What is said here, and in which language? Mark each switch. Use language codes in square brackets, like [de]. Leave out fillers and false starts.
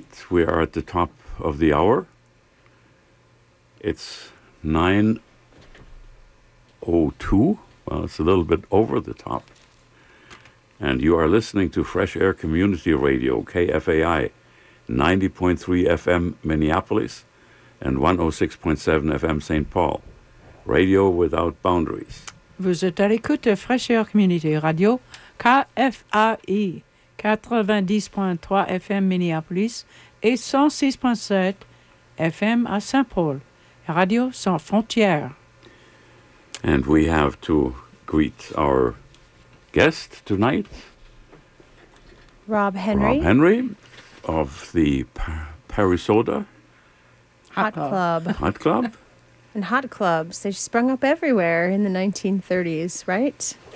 [en] we are at the top of the hour. It's 9:02. Well, it's a little bit over the top. And you are listening to Fresh Air Community Radio, KFAI, 90.3 FM Minneapolis and 106.7 FM St. Paul. Radio without boundaries. [fr] Vous êtes à l'écoute de Fresh Air Community Radio, KFAI, 90.3 FM Minneapolis et 106.7 FM à St. Paul. Radio sans frontières. [en] And we have to greet our guest tonight, Rob Henry. Rob Henry of the Parisoda Hot Club. Hot Club. And hot clubs, they sprung up everywhere in the 1930s, right?